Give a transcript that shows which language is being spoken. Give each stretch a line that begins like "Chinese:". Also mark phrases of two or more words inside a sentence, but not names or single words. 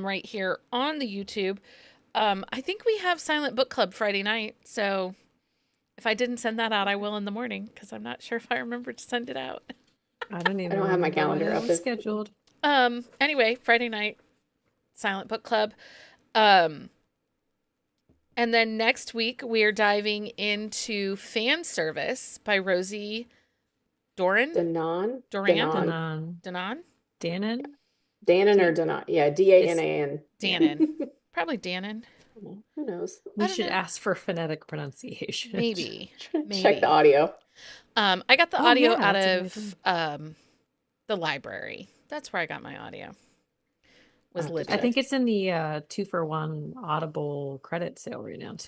English: right here on the YouTube. I think we have Silent Book Club Friday night, so if I didn't send that out, I will in the morning because I'm not sure if I remember to send it out. I don't even don't have my remember when calendar it up. was scheduled. Anyway, Friday night, Silent Book Club. And then next week we are diving into Fan Service by Rosie Doran. Danon? Duran? Danon. Danon. Danon? Danon or Danon? Yeah, Danan. Dannon. Probably Dannon. Who knows? We don't should know. ask for phonetic pronunciation. Maybe. Check the audio. I got the Oh, audio yeah, out that's a good of the library. That's where I got my audio. was I'll have to I legit. think check. it's in the 2-for-1 Audible credit sale right now too.